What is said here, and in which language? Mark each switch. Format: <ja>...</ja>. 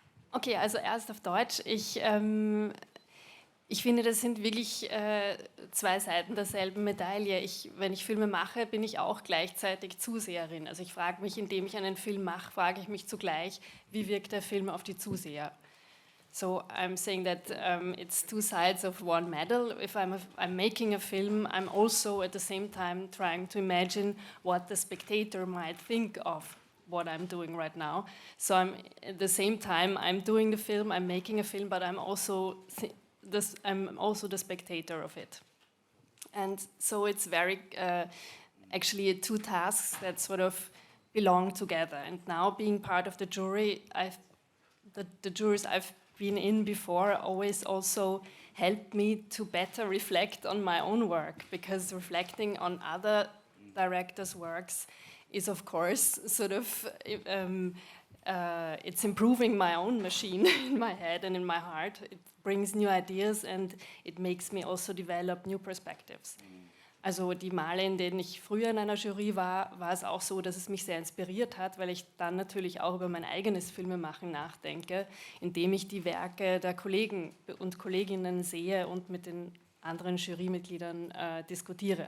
<de>Okay, also erst auf Deutsch. Ich finde, das sind wirklich zwei Seiten derselben Medaille. Wenn ich Filme mache, bin ich auch gleichzeitig Zuseherin. Also ich frage mich, indem ich einen Film mache, frage ich mich zugleich, wie wirkt der Film auf die Zuseher.</de> <en>So I'm saying that it's two sides of one medal. If I'm making a film, I'm also at the same time trying to imagine what the spectator might think of what I'm doing right now. So at the same time I'm doing the film, I'm making a film, but I'm also the spectator of it. And so it's very actually two tasks that sort of belong together. And now being part of the jury, the juries I've been in before always also helped me to better reflect on my own work, because reflecting on other directors' works is of course sort of it's improving my own machine in my head and in my heart. It brings new ideas and it makes me also develop new perspectives.</en> <de>Also die Male, in denen ich früher in einer Jury war es auch so, dass es mich sehr inspiriert hat, weil ich dann natürlich auch über mein eigenes Filmemachen nachdenke, indem ich die Werke der Kollegen und Kolleginnen sehe und mit den anderen Jurymitgliedern diskutiere.</de>